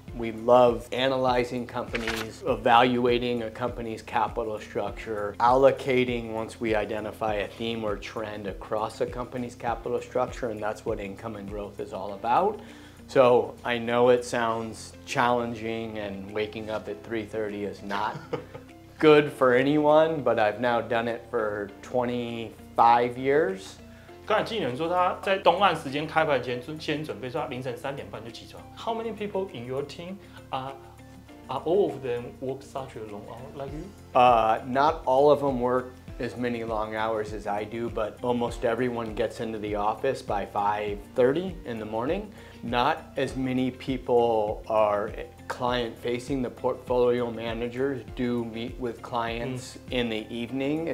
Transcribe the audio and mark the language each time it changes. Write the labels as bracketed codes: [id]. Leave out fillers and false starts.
[en] We love analyzing companies, evaluating a company's capital structure, allocating once we identify a theme or trend across a company's capital structure, and that's what income and growth is all about. So I know it sounds challenging, and waking up at 3:30 is not good for anyone, but I've now done it for 25 years. [zh] 刚才经理人说他在东岸时间开盘前先准备，说他凌晨3点半就起床。 [en] How many people in your team are all of them work such a long hour like you? Not all of them work as many long hours as I do, but almost everyone gets into the office by 5:30 in the morning. Not as many people are client facing. The portfolio managers do meet with clients in the evening.